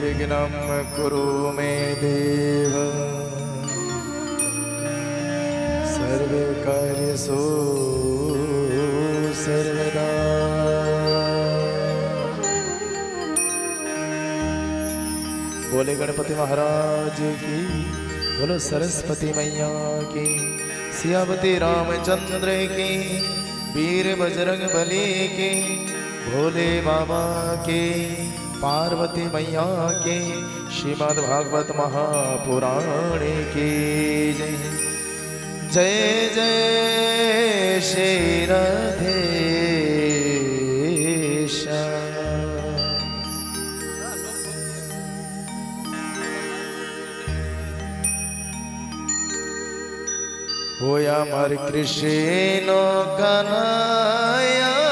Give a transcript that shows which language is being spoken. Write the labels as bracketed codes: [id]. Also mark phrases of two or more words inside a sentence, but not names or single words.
[sa] निर्विघ्नं कुरु मे देव सर्वे कार्येषु सर्वदा। [hi] बोले गणपति महाराज की, बोलो सरस्वती मैया की, सियावती रामचंद्र की, वीर बजरंग बली की, भोले बाबा की, पार्वती मैया की, श्रीमद् भागवत महापुराण की जय। जय जय श्री राधेश। होया मार कृष्ण कन्हैया